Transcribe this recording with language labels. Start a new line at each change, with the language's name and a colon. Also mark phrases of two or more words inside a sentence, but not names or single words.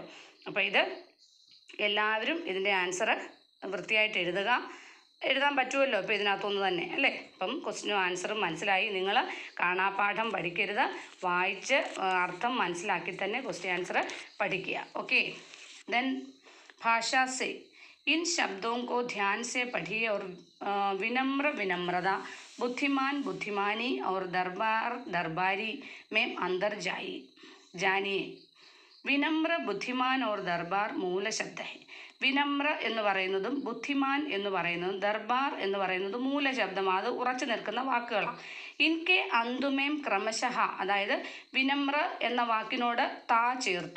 Malayalam: അപ്പോൾ ഇത് എല്ലാവരും ഇതിൻ്റെ ആൻസർ വൃത്തിയായിട്ട് എഴുതാൻ പറ്റുമല്ലോ ഇപ്പോൾ ഇതിനകത്തൊന്ന് തന്നെ അല്ലേ? അപ്പം ക്വസ്റ്റ്യനും ആൻസറും മനസ്സിലായി. നിങ്ങൾ കാണാപ്പാഠം പഠിക്കരുത്, വായിച്ച് അർത്ഥം മനസ്സിലാക്കി തന്നെ
English: question answer
Malayalam: പഠിക്കുക. ഓക്കെ.
Hindi: देन भाषा से इन शब्दों को ध्यान से पढ़िए और विनम्र विनम्रता, बुद्धिमान बुद्धिमानी और दरबार दरबारी में अंदर जानिए. विनम्र बुद्धिमान और दरबार मूलशब्द.
Malayalam: വിനമ്ര എന്ന് പറയുന്നതും ബുദ്ധിമാൻ എന്ന് പറയുന്നതും ദർബാർ എന്ന് പറയുന്നതും മൂലശബ്ദമാണ്. അത് ഉറച്ചു നിൽക്കുന്ന വാക്കുകളാണ്.
Hindi: इनके अंत में क्रमशः,
Malayalam: അതായത് വിനമ്ര എന്ന വാക്കിനോട് താ ചേർത്തു.